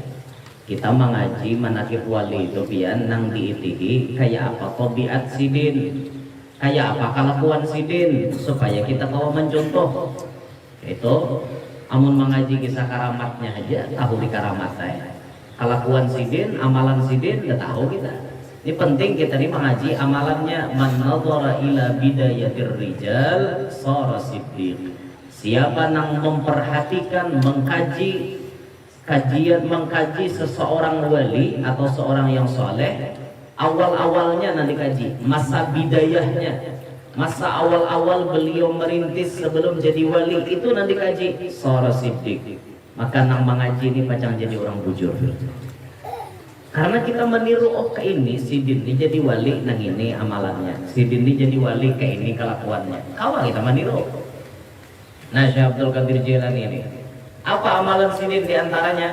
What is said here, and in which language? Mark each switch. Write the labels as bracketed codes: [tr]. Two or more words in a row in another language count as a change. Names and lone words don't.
[bjn] Kita mengaji manakib wali itu pian nang diitihi kayak apa tabiat sidin, kayak apa kelakuan sidin supaya kita tahu mencontoh. Itu amun mengaji kisah karamatnya aja tahu di karamatnya. Kelakuan sidin, amalan sidin udah tahu kita. Ini penting kita ini mengaji amalannya. [ar] من نظر إلى بداية الرجال صار صديقا. [bjn] Siapa nang memperhatikan, mengkaji seseorang wali atau seorang yang soleh, awal-awalnya nanti kaji masa bidayahnya, masa awal-awal beliau merintis sebelum jadi wali itu nanti kaji [ar] صار صديقا. [bjn] Maka nang mengaji ini pacang jadi orang bujur. Karena kita meniru, oh ke ini sidin ini jadi wali nang ini amalannya, sidin ini jadi wali ke ini kelakuannya. Kawan kita meniru. Nah, Syekh Abdul Qadir Jailani ini apa amalan sidin diantaranya?